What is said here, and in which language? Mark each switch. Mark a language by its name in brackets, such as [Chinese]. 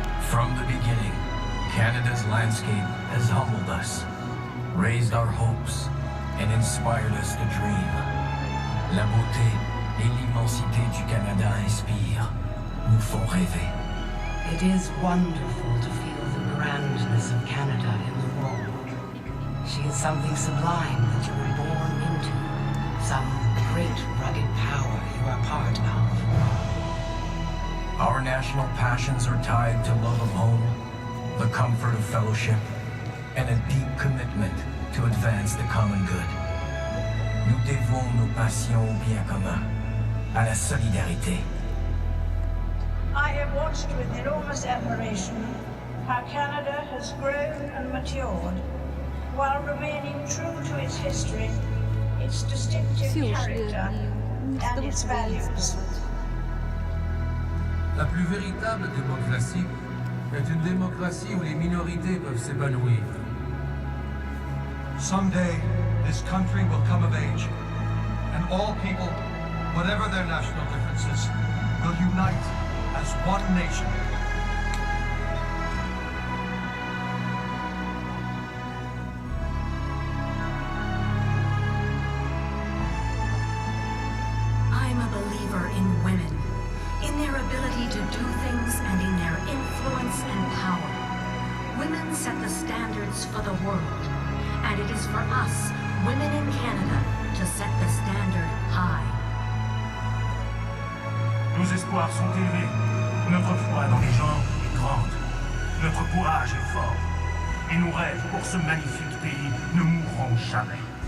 [English] From the beginning, Canada's landscape has humbled us, raised our hopes, and inspired us to dream. [French] La beauté et l'immensité du Canada inspirent, nous font rêver. [English] It is wonderful to feel the grandness of Canada in the world. She is something sublime that you were born into, some great rugged power you are part of. Our national passions are tied to love of home, the comfort of fellowship, and a deep commitment to advance the common good. [French] Nous dévouons nos passions au bien commun, à la solidarité. [English] I have watched with enormous admiration how Canada has grown and matured while remaining true to its history, its distinctive character, and its values. [French] La plus véritable démocratie est une démocratie où les minorités peuvent s'épanouir. [English] Someday, this country will come of age, and all people, whatever their national differences, will unite as one nation. I'm a believer in women, in their ability to do things and in their influence and power. Women set the standards for the world, and it is for us, women in Canada, to set the standard high. [French] Nos espoirs sont élevés. Notre foi dans les gens est grande. Notre courage est fort. Et nos rêves pour ce magnifique pays ne mourront jamais.